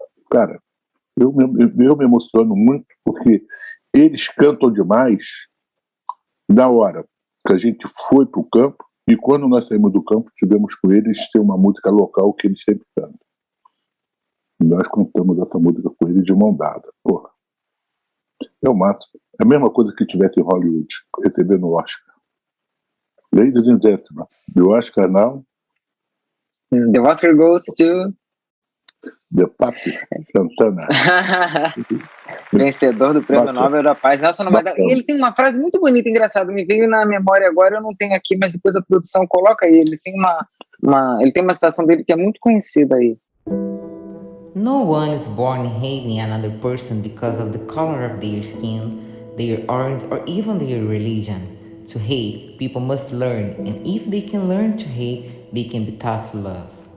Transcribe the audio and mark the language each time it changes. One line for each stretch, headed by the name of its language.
Portuguese: Cara, eu me emociono muito porque eles cantam demais na hora que a gente foi para o campo, e quando nós saímos do campo, tivemos com eles ter uma música local que eles sempre cantam. E nós cantamos essa música com eles de mão dada. Porra. É o máximo. É a mesma coisa que tivesse em Hollywood, recebendo o Oscar.
English: Ladies and gentlemen, the Oscar now. The Oscar goes to... The Papi Santana.
Portuguese: Vencedor do Prêmio Nobel da Paz. E ele tem uma frase muito bonita, engraçada, me veio na memória agora, eu não tenho aqui, mas depois a produção coloca aí. Ele tem uma citação dele que é muito conhecida aí.
English: No one is born hating another person because of the color of their skin, their origin, or even their religion. To hate, people must learn, and if they can learn to hate, they can be taught to love.